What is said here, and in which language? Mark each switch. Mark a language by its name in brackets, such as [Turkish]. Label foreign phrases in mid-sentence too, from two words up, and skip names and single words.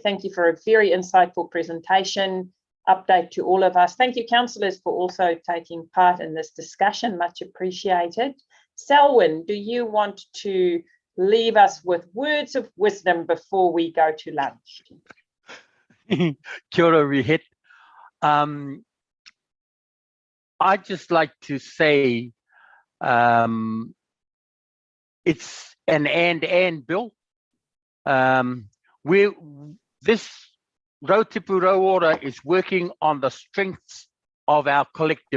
[English] Thank you for a very insightful presentation, update to all of us. Thank you, councillors, for also taking part in this discussion. Much appreciated. Selwyn, do you want to leave us with words of wisdom before we go to lunch? [Māori] Kia ora, Rihet. [English] I'd just like to say it's an and bill. This Tipu Rauora is working on the strengths of our collective.